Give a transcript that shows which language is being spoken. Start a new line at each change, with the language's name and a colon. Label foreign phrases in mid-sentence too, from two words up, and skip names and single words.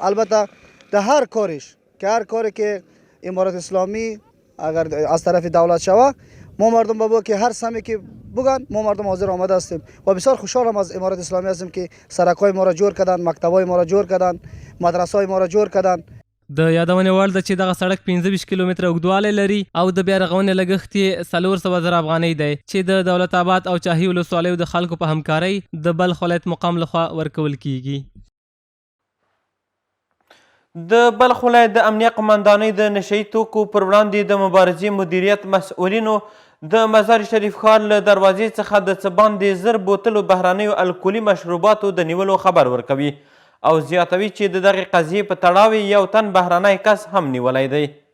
Persian: البته در هر کارش که هر کاری که امارت اسلامی اگر از طرف دولت شوه ما مردم بابا که هر سمی که بگن ما مردم حاضر آمده هستیم و بسیار خوشحالم از امارت اسلامی هستیم که سرکای ما را جور کردن، مکتبای ما را جور کردن، مدرسای ما را جور کردن.
Pashto: د یادونې وړ ده چې دغه سړک 25 کیلومتره اوږدوالی لري او د بیا رغونې لګښت یې 400,000 افغانۍ دی چې د دولت آباد او چاهي ولسوالیو د خلکو په همکارۍ د بلخ ولایت مقام لخوا ورکول کیږي. د بلخ ولایت د امنیه قمندانۍ د نشه یي توکو پر وړاندې د مبارزې مدیریت مسؤلینو د مزار شریف ښار له دروازې څخه د څه باندې 1000 بوتلو بهرنیو الکولي مشروباتو د نیولو خبر ورکوي او زیاتوي چې د دغې قضیې په تړاو یو تن بهرنی کس هم نیولی دی.